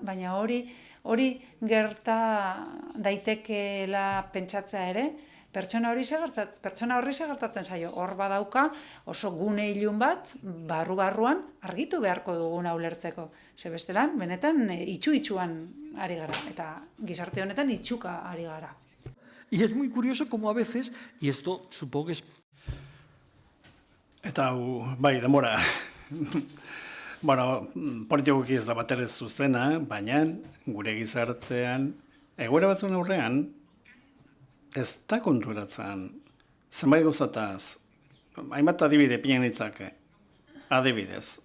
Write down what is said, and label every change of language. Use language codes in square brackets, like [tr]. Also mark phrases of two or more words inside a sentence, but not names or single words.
[eu] Baina hori gerta daitekeela pentsatzea ere, pertsona horri segertatzen zaio, hor badauka oso gune ilun bat, barruan argitu beharko duguna ulertzeko. Ze bestelan, benetan itxuan ari gara, eta gizarte honetan itxuka ari gara. [es] Y es muy curioso como a veces, y esto supongo que es... [eu] Eta, bai, denbora. Bueno, politikoki ez da batere zuzena, baina gure gizartean, egoera batzuen aurrean, ez da konturatzen zenbait gauzataz, hainbat adibide pinen ditzake, adibidez.